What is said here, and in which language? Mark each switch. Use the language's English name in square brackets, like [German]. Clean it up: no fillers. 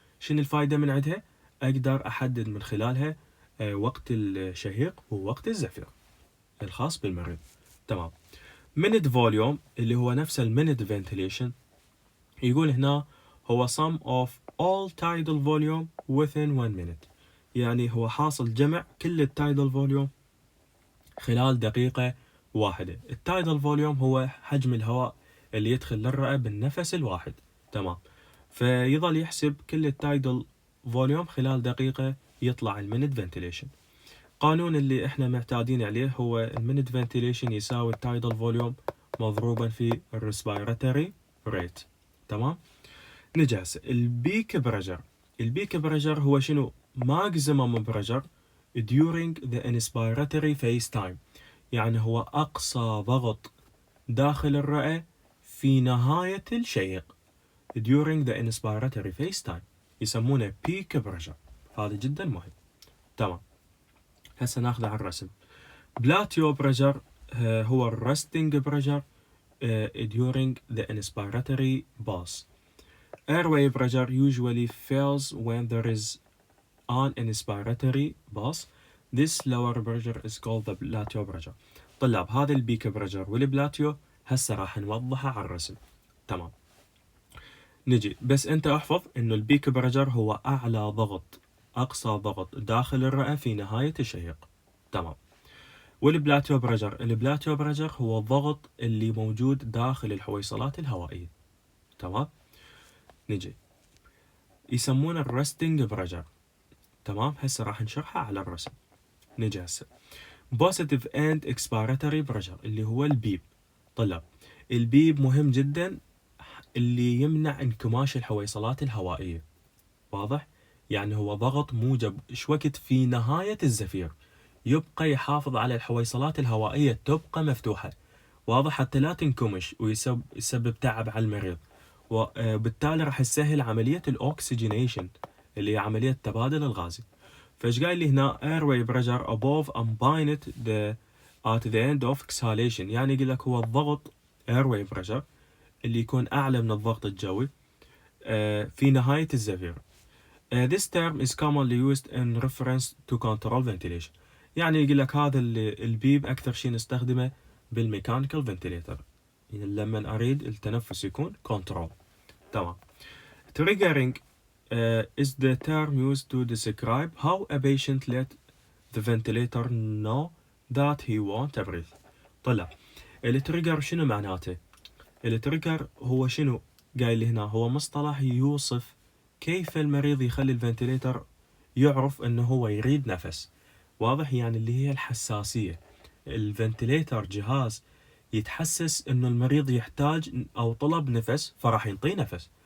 [Arabic] شنو الفائدة من عندها؟ أقدر أحدد من خلالها وقت الشهيق ووقت الزفير الخاص بالمريض. تمام. [English] minute volume [Arabic] اللي هو نفس [English] minute ventilation [Arabic] يقول هنا هو [English] sum of all tidal volume within 1 minute. [Arabic] يعني هو حاصل جمع كل التايدال فوليوم خلال دقيقة واحدة. التايدال فوليوم هو حجم الهواء اللي يدخل للرئة بالنفس الواحد. تمام. فيظل يحسب كل التايدال فوليوم خلال دقيقة يطلع المينت فنتيليشن. قانون اللي احنا معتادين عليه هو المينت فنتيليشن يساوي التايدال فوليوم مضروبا في الريسبيراتوري ريت. تمام. نجي هسه البيك بريشر. البيك بريشر هو شنو؟ ماكسيمم بريشر [English] during the inspiratory phase time. [Arabic] يعني هو أقصى ضغط داخل الرئة في نهاية الشهيق [English] during the inspiratory phase time [Arabic] يسمونه peak pressure. هذا جدا مهم. تمام. هسه ناخذه على الرسم. [English] Plateau pressure هو resting pressure during the inspiratory pause. Airway pressure usually fails when there is an inspiratory pause. This lower pressure is called the plateau pressure. [Arabic] طلاب هذا البيك بريشر والبلاتيو هسه راح نوضحه على الرسم. تمام. نجي بس انت احفظ انه البيك بريشر هو اعلى ضغط، اقصى ضغط داخل الرئة في نهاية الشهيق. تمام. والبلاتيو بريشر، البلاتيو بريشر هو الضغط اللي موجود داخل الحويصلات الهوائية. تمام. نجي يسمونه الرستنج بريشر. تمام. هسه راح نشرحها على الرسم. نجي هسه [English] positive and expiratory pressure [Arabic] اللي هو البيب. طلاب البيب مهم جدا، اللي يمنع انكماش الحويصلات الهوائية. واضح؟ يعني هو ضغط موجب وقت في نهاية الزفير يبقى يحافظ على الحويصلات الهوائية تبقى مفتوحة. واضح؟ حتى لا تنكمش ويسبب تعب على المريض، وبالتالي راح يسهل عملية الأوكسجينيشن اللي هي عملية التبادل الغازي. فايش قايل لي هنا [English] airway pressure above ambient at the end of exhalation. [Arabic] يعني يقول لك هو الضغط airway pressure اللي يكون أعلى من الضغط الجوي في نهاية الزفير. [English] This term is commonly used in reference to control ventilation. [Arabic] يعني يقول لك هذا البيب أكثر شيء نستخدمه بالميكانيكال فنتيليتر لما أريد التنفس يكون control. تمام. [English] Triggering is the term used to describe how a patient let the ventilator know that he won't breathe. [Arabic] طلع التريجر شنو معناته؟ التريجر هو شنو؟ قايل لي هنا هو مصطلح يوصف كيف المريض يخلي الفنتيليتر يعرف انه هو يريد نفس. واضح؟ يعني اللي هي الحساسية. الفنتيليتر جهاز يتحسس انه المريض يحتاج او طلب نفس فراح ينطيه نفس.